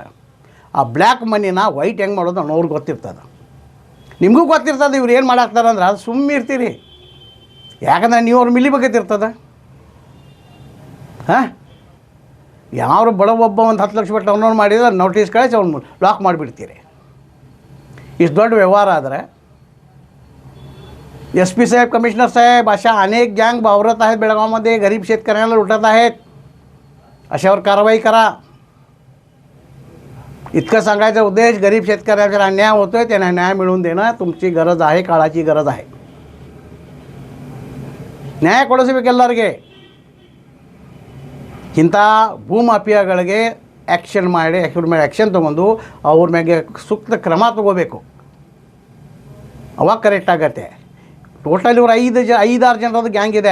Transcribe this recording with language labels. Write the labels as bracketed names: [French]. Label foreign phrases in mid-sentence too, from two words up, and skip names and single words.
[Kannada] ಆ [English] black money [Kannada] ವೈಟ್ ಹೆಂಗೆ ಮಾಡೋದು ಅವ್ರಿಗೆ ಗೊತ್ತಿರ್ತದೆ, ನಿಮಗೂ ಗೊತ್ತಿರ್ತದೆ. ಇವ್ರು ಏನು ಮಾಡಾಕ್ತಾರೆ ಅಂದ್ರೆ ಅದು ಸುಮ್ಮನೆ ಇರ್ತೀರಿ, ಯಾಕಂದ್ರೆ ನೀವು ಅವ್ರು ಮಿಲಿಬೇಕತ್ತಿರ್ತದೆ. ಹಾಂ, ಯಾರು ಬಡ ಒಬ್ಬ ಒಂದು 10 ಲಕ್ಷ ಬಿಟ್ಟು ಅವನವ್ನು ಮಾಡಿದ್ರೆ ನೋಟಿಸ್ ಕಳಿಸಿ ಅವ್ನು ಲಾಕ್ ಮಾಡಿಬಿಡ್ತೀರಿ. [Marathi] इस दौड़ व्यवहार आदरे SP साहेब, कमिशनर साहेब अशा अनेक गँग वावरत आहेत बेळगावमध्ये, गरीब शेतकऱ्यांना लुटत आहेत. अशावर कारवाई करा. इतकं सांगायचा उद्देश, गरीब शेतकऱ्याचा अन्याय होतोय, त्यांना न्याय मिळवून देणं तुमची गरज आहे, काळाची गरज आहे. [Kannada] ನ್ಯಾಯ ಕೊಡಿಸಬೇಕು ಎಲ್ಲರಿಗೆ. ಇಂಥ ಭೂಮಾಫಿಯಾಗಳಿಗೆ ಆ್ಯಕ್ಷನ್ ತೊಗೊಂಡು ಅವ್ರ ಮ್ಯಾಗೆ ಸೂಕ್ತ ಕ್ರಮ ತೊಗೋಬೇಕು, ಅವಾಗ ಕರೆಕ್ಟ್ ಆಗತ್ತೆ. ಟೋಟಲ್ ಇವ್ರು 5-6 ಜನರದ್ದು ಗ್ಯಾಂಗ್ ಇದೆ.